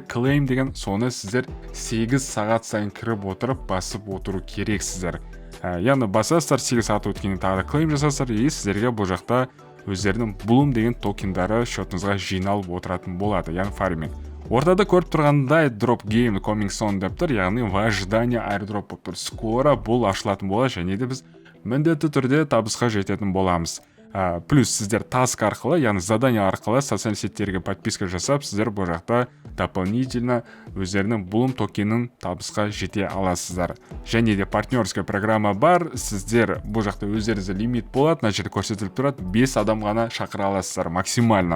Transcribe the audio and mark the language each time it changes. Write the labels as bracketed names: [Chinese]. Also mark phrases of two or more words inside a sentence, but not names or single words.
[Kazakh] Claim деген, соны сіздер 8 сағат сайын кіріп отырып басып отыру керексіздер. Яғни басасыздар, 8 сағат өткеннен тағы да claim жасасыздар, и сіздерге бұл жақта өздерінің Bloom деген токендары шотыңызға жиналып отыратын болады, яғни фарминг. Ортада көріп тұрғандай [English] drop game coming soon [Kazakh] деп тұр, яғни [Russian] в ожидании [Kazakh] airdrop болып тұр. Скоро бұл ашылатын болады, және де біз міндетті түрде табысқа жететін боламыз. Плюс сіздер таск арқылы, яғни задание арқылы социальный сеттерге подписка жасап, сіздер бұл жақта дополнительно өздерінің Bloom токенін табысқа жете аласыздар. Және де [Russian] партнерская программа [Kazakh] бар, сіздер бұл жақта өздеріңізде лимит болады, мына жерде көрсетіліп тұрады, 5 адам ғана шақыра аласыздар максимально.